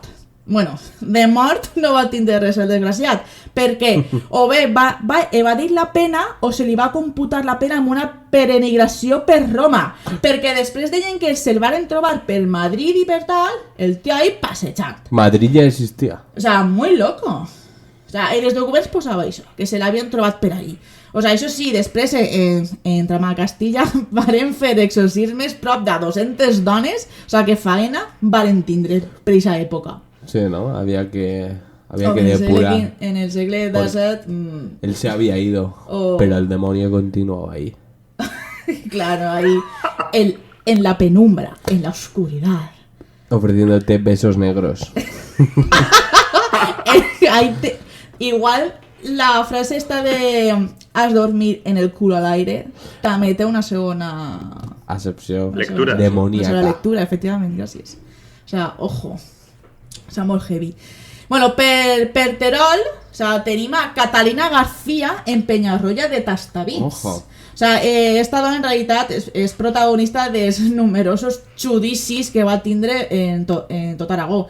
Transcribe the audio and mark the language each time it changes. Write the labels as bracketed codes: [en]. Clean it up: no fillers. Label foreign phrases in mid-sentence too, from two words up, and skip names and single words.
[ca] Bueno, de mort no va tindre res el desgraciat, perquè o bé va evadir la pena o se li va computar la pena amb una peregrinació per Roma, perquè després deien que se'l varen trobar per Madrid i per tal, el tio ahí passejant. [es] Madrid ya existía. O sea, muy loco. [ca] O sea, en els documents posava això, que se l'havien trobat per ahí. [es] O sea, [ca] això sí, després en Trama Castilla varen fer exorcismes prop de 200 dones, [es] o sea, [ca] que faena varen tindre per aquesta època. [es] Sí, ¿no? Había que [ca] En el [es] depurar. [ca] en el segle XVII, [es] Él se había ido, Oh. pero el demonio continuaba ahí. claro, ahí, en la penumbra, en la oscuridad. Ofreciéndote besos negros. Igual la frase esta de has dormir en el culo al aire [ca] també té una segona [es] Acepción [ca] Lectura. demoníaca. la lectura, efectivament, gràcies. [es] O sea, ojo. O sea, [ca] molt heavy. Bueno, per Terol, [es] o sea, [ca] tenim a Catalina García en Peñarroya de Tastavins. [es] Ojo. O sea, [ca] esta dona en realitat és protagonista dels numerosos judicis que va tindre en tot Aragó.